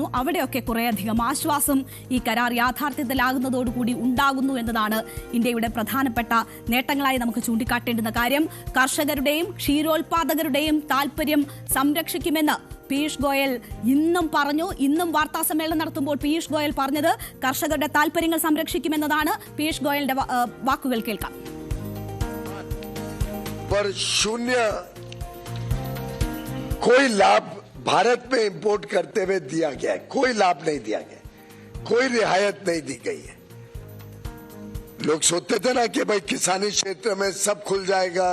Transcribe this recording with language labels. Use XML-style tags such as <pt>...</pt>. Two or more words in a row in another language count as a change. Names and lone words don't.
<ml>അവിടെയൊക്കെ കുറേയധികം ആശ്വാസം ഈ കരാർ യാഥാർത്ഥ്യത്തിലാകുന്നതോടുകൂടി ഉണ്ടാകുന്നു എന്നതാണ് ഇന്ത്യയുടെ പ്രധാനപ്പെട്ട നേട്ടങ്ങളായി നമുക്ക് ചൂണ്ടിക്കാട്ടേണ്ടുന്ന കാര്യം. കർഷകരുടെയും ക്ഷീരോത്പാദകരുടെയും താൽപര്യം സംരക്ഷിക്കുമെന്ന് പീയൂഷ് ഗോയൽ ഇന്നും പറഞ്ഞു. ഇന്നും വാർത്താ സമ്മേളനം നടത്തുമ്പോൾ പീയൂഷ് ഗോയൽ പറഞ്ഞത് കർഷകരുടെ താൽപര്യങ്ങൾ സംരക്ഷിക്കുമെന്നതാണ്. പീയൂഷ് ഗോയലിന്റെ വാക്കുകൾ കേൾക്കാം.</ml> <hi>कोई लाभ भारत में इंपोर्ट करते हुए दिया गया है, कोई लाभ नहीं दिया गया, कोई रियायत नहीं दी गई है. लोग सोचते थे ना कि भाई किसानी क्षेत्र में सब खुल जाएगा.</hi>